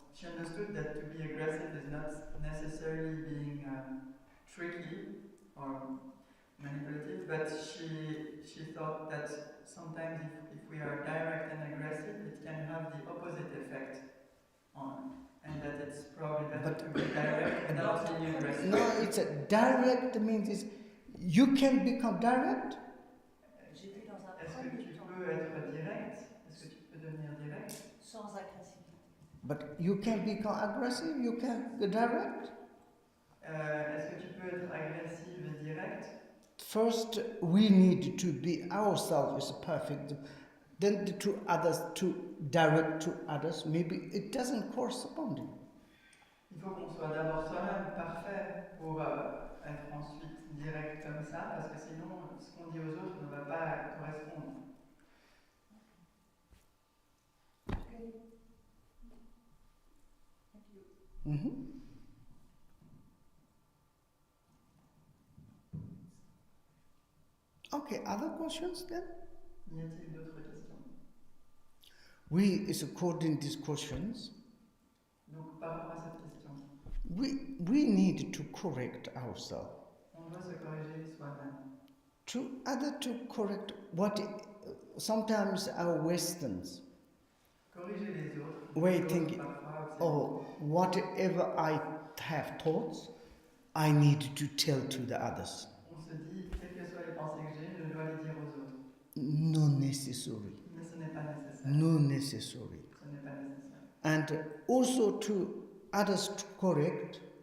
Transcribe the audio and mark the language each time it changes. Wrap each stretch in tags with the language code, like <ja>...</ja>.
<en>She understood that to be aggressive is not necessarily being tricky or manipulative, but she thought that sometimes if we are direct and aggressive, it can have the opposite effect and that it's probably better to be direct without being aggressive. No, it's a direct means you can become direct.</en> <fr>Est-ce que tu peux être direct? Est-ce que tu peux devenir direct? Sans agressivité.</fr> <en>But you can become aggressive, you can be direct.</en> <fr>Est-ce que tu peux être agressive et direct?</fr> <en>First, we need to be ourselves is perfect. Then to others, to direct to others, maybe it doesn't correspond.</en> <fr>Il faut qu'on soit d'abord soi-même parfait pour être ensuite direct comme ça, parce que sinon, ce qu'on dit aux autres ne va pas correspondre.</fr> <en>Okay. Thank you. Mm-hmm. Okay, other questions then?</en> <fr>Y a-t-il d'autres questions?</fr> <en>We, is according to these questions,</en> <fr>Donc, par rapport à cette question,</fr> <en>we need to correct ourselves.</en> <fr>on doit se corriger soi-même.</fr> <en>To correct what sometimes our Westerns.</en> <fr>Corriger les autres.</fr> <en>We</en> <fr>les</fr> <en>think,</en> <fr>autres parfois,</fr> <en>oh, whatever I have thoughts, I need to tell to the others.</en> <fr>on se dit, quelles que soient les pensées que j'ai, je dois les dire aux autres.</fr> <en>No necessary.</en> <fr>Mais ce n'est pas nécessaire.</fr> <en>No necessary.</en> <fr>Ce n'est pas nécessaire.</fr> <en>And also to others to correct</en>